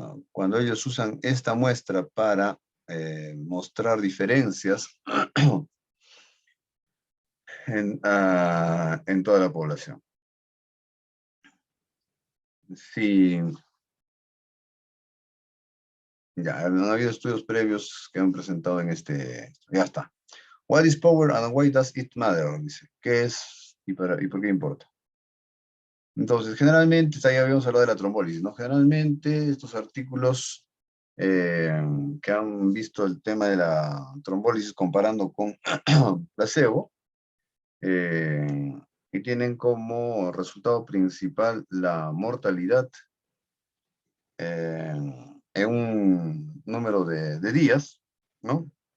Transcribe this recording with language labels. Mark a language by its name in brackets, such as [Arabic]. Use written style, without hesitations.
[Spanish] Cuando ellos usan esta muestra para mostrar diferencias en toda la población. Sí, ya, no ha habido estudios previos que han presentado en este. Ya está. [English] What is power and why does it matter? [Spanish] Dice. ¿Qué es y por qué importa? Entonces, generalmente, ya habíamos hablado de la trombólisis, ¿no? Generalmente, estos artículos que han visto el tema de la trombólisis comparando con placebo, y tienen como resultado principal la mortalidad en un número de días, ¿no?